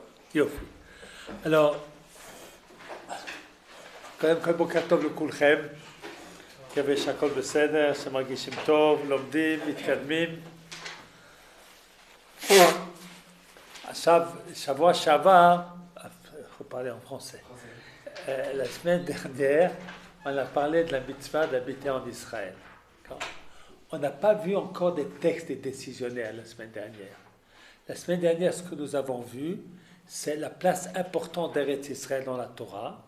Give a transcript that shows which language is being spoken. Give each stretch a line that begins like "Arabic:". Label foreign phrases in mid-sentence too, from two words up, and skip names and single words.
Hebrew: יופי. Alors, קודם כל בוקר טוב לכולכם, מקווה שהכל בסדר, שמרגישים טוב, לומדים, מתקדמים. עכשיו, שבוע שעבר,
French: il faut parler en français. La semaine dernière, on a parlé de la mitzvah d'habiter en Israël. On n'a pas vu encore des textes décisionnaires la semaine dernière. La semaine dernière, ce que nous avons vu, c'est la place importante d'Eretz Israël dans la Torah.